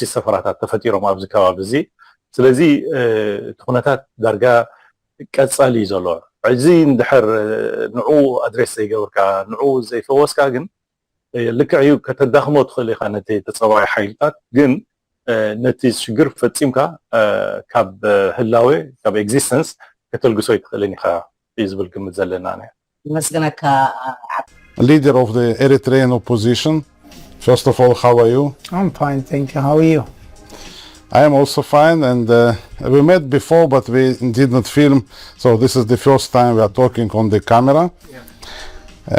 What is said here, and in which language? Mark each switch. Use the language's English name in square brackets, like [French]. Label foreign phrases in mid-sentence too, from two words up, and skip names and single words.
[Tigrinya] ሰፈራታት ተፈጢሮም ኣብዚ ከባቢ እዚ ስለዚ እቲ ኩነታት ዳርጋ ቀፃሊ እዩ ዘሎ ሕዚ እንድሕር ንዑ ኣድሬስ ዘይገበርካ ንዑ ዘይፈወስካ ግን ልክዕ እዩ ከተዳኽሞ ትኽእል ኢኻ ነቲ ተፀባይ ሓይልታት ግን ነቲ ሽግር ፈፂምካ ካብ ህላዌ ካብ ኤግዚስተንስ ከተልግሶ ይትኽእልን ኢኻ እዩ ዝብል ግምት ዘለና ንያ መስገነካ [English] leader of the Eritrean opposition. First of all, how are you? I'm fine, thank you. How are you? I am also fine, and we met before, but we did not film, so this is the first time we are talking on the camera. Yeah.